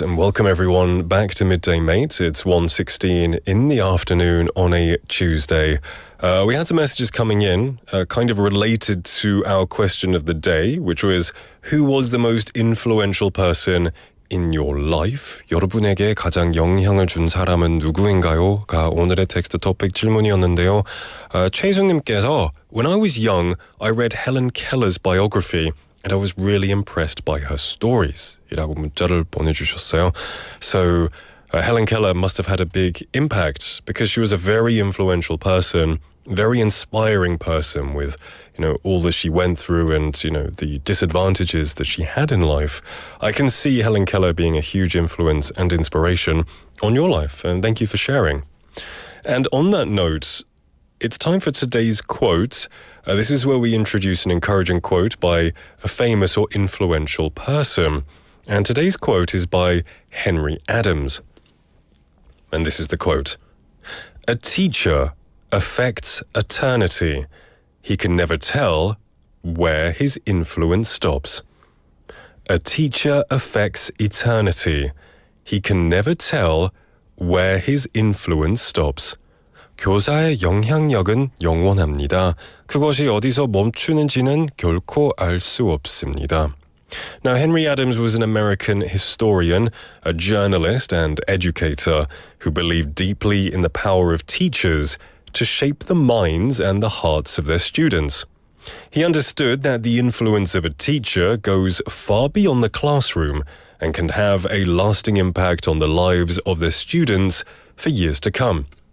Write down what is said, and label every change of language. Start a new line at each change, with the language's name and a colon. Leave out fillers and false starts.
English: And welcome everyone back to Midday Mate. It's 1:16 in the afternoon on a Tuesday. We had some messages coming in, kind of related to our question of the day, which was, who was the most influential person in your life?
Korean: 여러분에게 가장 영향을 준 사람은 누구인가요? 가 오늘의 텍스트 토픽 질문이었는데요.
English: 최희숙님께서 When I was young, I read Helen Keller's biography and I was really impressed by her stories.
Korean: 이라고 문자를 보내주셨어요.
English: So Helen Keller must have had a big impact because she was a very influential person, very inspiring person with, all that she went through and, the disadvantages that she had in life. I can see Helen Keller being a huge influence and inspiration on your life, and thank you for sharing. And on that note, it's time for today's quote. This is where we introduce an encouraging quote by a famous or influential person. And today's quote is by Henry Adams. And this is the quote. A teacher affects eternity. He can never tell where his influence stops. A teacher affects eternity. He can never tell where his influence stops.
Korean: 교사의 영향력은 영원합니다. 그것이 어디서 멈추는지는 결코 알 수 없습니다.
English: Now, Henry Adams was an American historian, a journalist and educator who believed deeply in the power of teachers to shape the minds and the hearts of their students. He understood that the influence of a teacher goes far beyond the classroom and can have a lasting impact on the lives of their students for years to come.